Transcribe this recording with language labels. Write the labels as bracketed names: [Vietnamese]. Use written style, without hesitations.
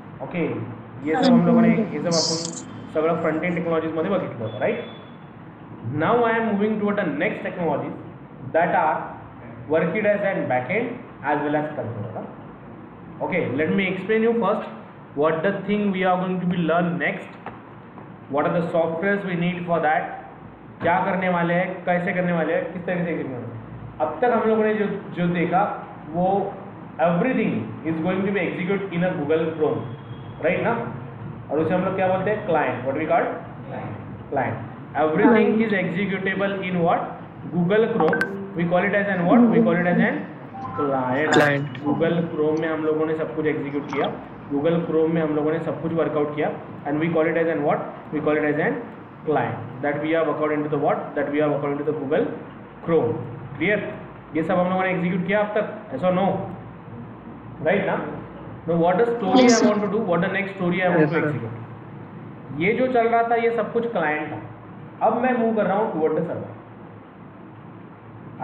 [Marathi] Okay, [Hindi] ये सब हम लोगों ने [Marathi] ये सब आपण सगळं फ्रंट एंड टेक्नॉलॉजीज मध्ये बघितलं होतं, right? [English] Now I am moving toward the next technologies that are worked as an backend as well as controller. Okay, let me explain you first what the thing we are going to be learn next. What are the softwares we need for that? [Hindi] क्या करने वाले हैं, कैसे करने वाले हैं, किस तरह से करने वाले हैं. अब तक हम लोगों ने जो देखा वो [English] everything is going to be execute in a Google Chrome, [Hindi] right ना? और उसे हम लोग क्या बोलते हैं? Client. [English] What we call client. Everything is executable in what? Google Chrome. We call it as an what? We call it as an client. [Hindi] Google Chrome में हम लोगों ने सब कुछ एग्जीक्यूट किया, गूगल क्रोम में हम लोगों ने सब कुछ वर्कआउट किया, [English] And we call it as an what? We call it as an client that we are work out into the what? That we are work out into the Google Chrome. Clear? [Hindi] ये सब हम लोगों ने execute किया अब तक, ऐसा no, right ना? [English] No, what the story I want to do, what the next story I want to execute. [Hindi] ये जो चल रहा था ये सब कुछ क्लाइंट था. अब मैं मूव कर रहा हूँ [English] Toward the server.